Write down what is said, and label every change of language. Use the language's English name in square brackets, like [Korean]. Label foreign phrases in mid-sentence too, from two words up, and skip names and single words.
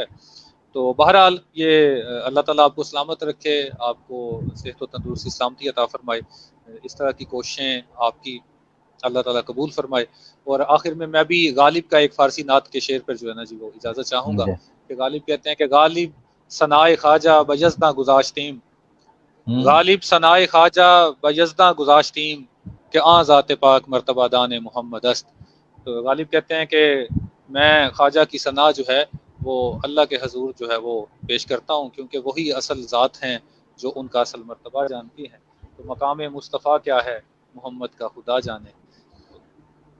[Urdu] تو بہرحال یہ اللہ تعالیٰ آپ کو سلامت رکھے, آپ کو صحت و تندرستی سلامتی عطا فرمائے, اس طرح کی کوششیں آپ کی اللہ تعالیٰ قبول فرمائے. اور آخر میں بھی غالب کا ایک فارسی نعت کے شعر پر جو ہے نا جی وہ اجازت چاہوں گا کہ غالب کہتے ہیں کہ [Persian] غالب ثنائے خواجہ بجزداں گذاشتیم, غالب ثنائے خواجہ بجزداں گذاشتیم کہ آن ذات پاک مرتبہ دان محمد است. [Urdu] تو غالب کہتے ہیں کہ میں خواجہ کی ثنا جو ہے وہ اللہ کے حضور جو ہے وہ پیش کرتا ہوں, کیونکہ وہی اصل ذات ہیں جو ان کا اصل مرتبہ جانتی ہیں. تو مقام مصطفیٰ کیا ہے محمد کا خدا جانے.